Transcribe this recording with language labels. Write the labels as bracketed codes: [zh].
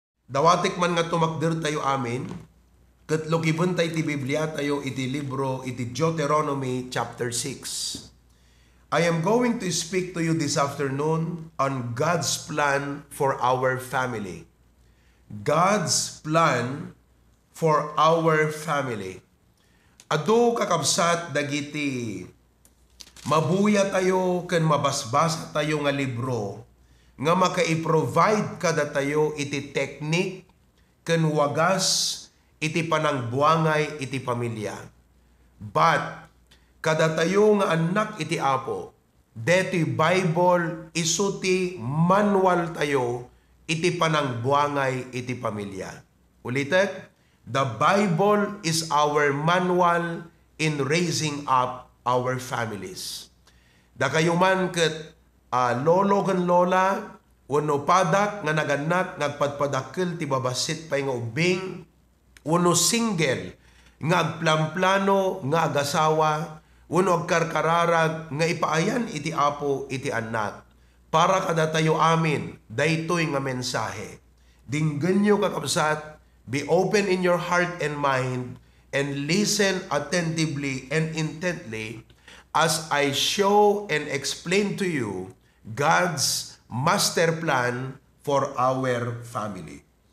[ilo] Dawatik man nga tumakder tayo amin, ket lukibon tayo iti Biblia tayo iti libro iti Deuteronomy chapter 6. [en] I am going to speak to you this afternoon on God's plan for our family. God's plan for our family. [ilo] Adu kakabsat dagiti mabuya tayo ken mabasbasa tayo nga libro nga maka-i-provide kada tayo iti teknik ken wagas iti panangbuangay iti pamilya. But kada tayo nga anak iti Apo, deti Bible isuti manual tayo iti panangbuangay iti pamilya. Ulitet, [en] the Bible is our manual in raising up our families. [ilo] Da kayo man ket lolo ken lola wenno padak nga naganak nagpadpadakkel ti babasit pay nga ubing wenno single nga agplamplano nga agasawa wenno agkarkararag nga ipaayan iti Apo iti anak para kada tayo amin daytoy nga mensahe. Dinggen nyo kakabsat, [en] be open in your heart and mind and listen attentively and intently as I show and explain to you God's master plan for our family.